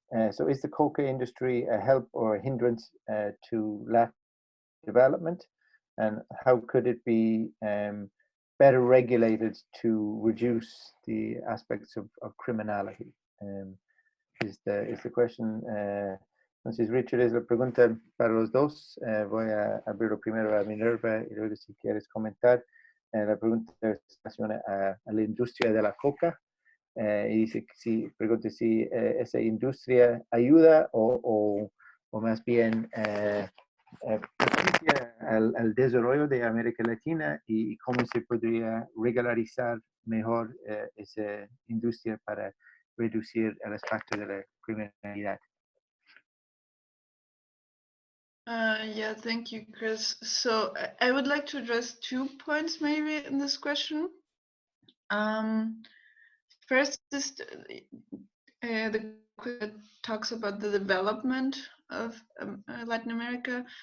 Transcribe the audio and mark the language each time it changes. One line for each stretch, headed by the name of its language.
English: So is the coca industry a help or a hindrance to LAC development? And how could it be better regulated to reduce the aspects of criminality? Is the question.
Spanish: Entonces, Richard, es la pregunta para los dos. Voy a abrirlo primero a Minerva y luego si quieres comentar. La pregunta relaciona a la industria de la coca y dice que si, pregunta si esa industria ayuda o más bien beneficia al desarrollo de América Latina y cómo se podría regularizar mejor esa industria para reducir el aspecto de la criminalidad.
English: Yeah, thank you, Chris. So I would like to address 2 points maybe in this question. First is the question talks about the development of Latin America.